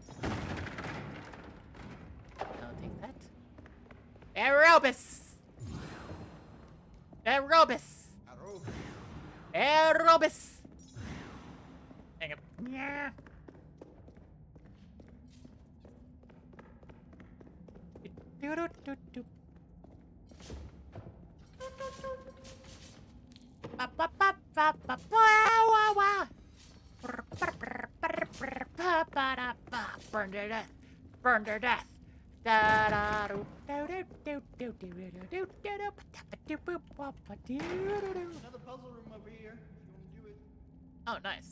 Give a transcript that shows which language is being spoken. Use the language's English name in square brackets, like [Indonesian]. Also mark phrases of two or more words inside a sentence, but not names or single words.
[English] I'll take that. Aerobus! Aerobus! Aerobus! Hang on. Yeah. Do-do-do-do. Ba-ba-ba-ba-ba-ba-wa-wa. Burn to death. Burn to death. Another puzzle room over here. If you want to do it. Oh, nice.